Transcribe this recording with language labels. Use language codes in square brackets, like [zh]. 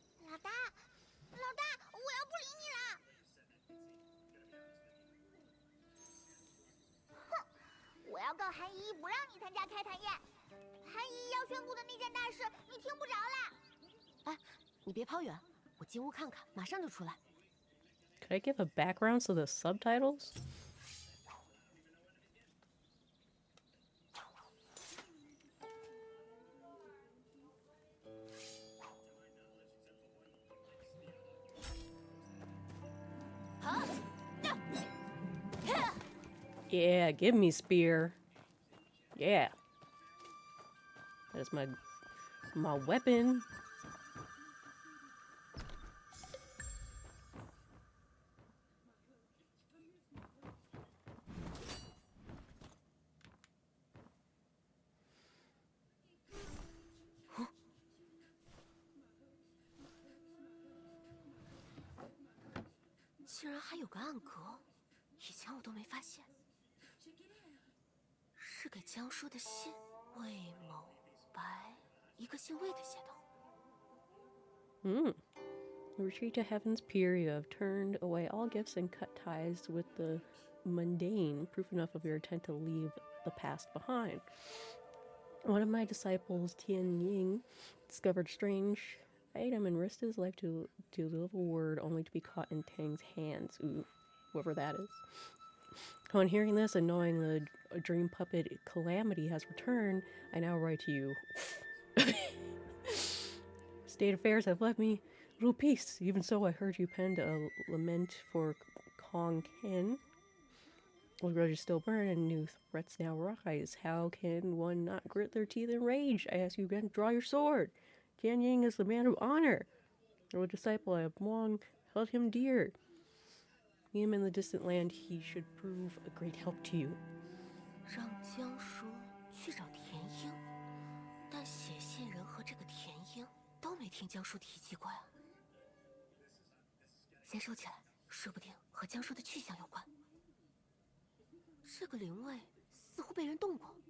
[zh] 老大，老大，我要不理你了。哼，我要告韩姨，不让你参加开坛宴。韩姨要宣布的那件大事，你听不着啦。哎，你别跑远，我进屋看看，马上就出来。 [en] Could I give a background to the subtitles? Yeah, give me spear. Yeah. That is my weapon. [zh] 竟然还有个暗格，以前我都没发现。是给江叔的信，魏某白，一个姓魏的写道。 [en] Retreat to Heaven's Pier, you have turned away all gifts and cut ties with the mundane, proof enough of your intent to leave the past behind. One of my disciples, Tian Ying, discovered a strange item and risked his life to deliver word only to be caught in Tang's hands. Ooh, whoever that is. Upon hearing this and knowing the dream puppet Calamity has returned, I now write to you. State affairs have left me little peace. Even so, I heard you penned a lament for Kong Ken. Old grudges still burn and new threats now rise. How can one not grit their teeth in rage? I ask you again, draw your sword. Tian Ying is the man of honor. Your disciple, I have long held him dear. Him in the distant land, he should prove a great help to you. [zh] 让江叔去找田英，但写信人和这个田英都没听江叔提及过呀。先收起来，说不定和江叔的去向有关。这个灵位似乎被人动过。